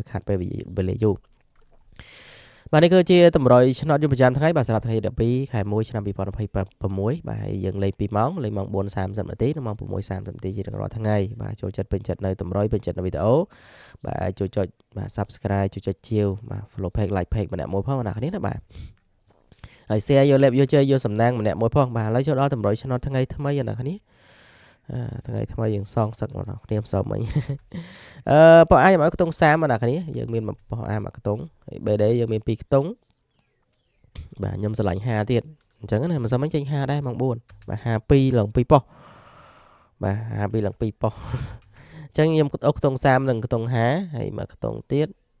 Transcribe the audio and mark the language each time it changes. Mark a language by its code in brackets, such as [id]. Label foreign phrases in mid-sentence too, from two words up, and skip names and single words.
[km] ខាត់ពេលវេលាយូរបាទនេះគឺជាតម្រុយឆ្នោតយុវប្រចាំថ្ងៃបាទសម្រាប់ថ្ងៃ12ខែ1ឆ្នាំ2026បាទយើងលេង2ម៉ោងលេងម៉ោង 4:30 នាទីនិងម៉ោង 6:30 នាទីជារៀងរាល់ថ្ងៃបាទចូល ចិត្តពេញចិត្តនៅតម្រុយពេញចិត្តនៅវីដេអូបាទជួយចុចបាទ Subscribe ជួយចុចជាវបាទ [en] Follow page like page [km] ម្នាក់មួយផងអ្នកគ្នាណាបាទ ហើយ share យកលេបយកជ័យយកសំណាងម្នាក់មួយផងបាទឥឡូវចូលដល់តម្រុយឆ្នោតថ្ងៃថ្មីអ្នកគ្នាថ្ងៃថ្មីយើងសងសឹកបងប្អូនខ្ញុំសុំមិញបើអាចឲ្យខ្ទង់30បងប្អូនយើងមានបោះអាមួយខ្ទង់ហើយ BD យើងមាន2ខ្ទង់បាទខ្ញុំឆ្លាញ់50ទៀតអញ្ចឹងណាមិនសមមិញចេញ50ដែរម៉ោង4បាទ52ឡើង2ប៉ុស្តិ៍បាទ52ឡើង2ប៉ុស្តិ៍អញ្ចឹងខ្ញុំអុកខ្ទង់30និងខ្ទង់50ហើយមួយខ្ទង់ទៀត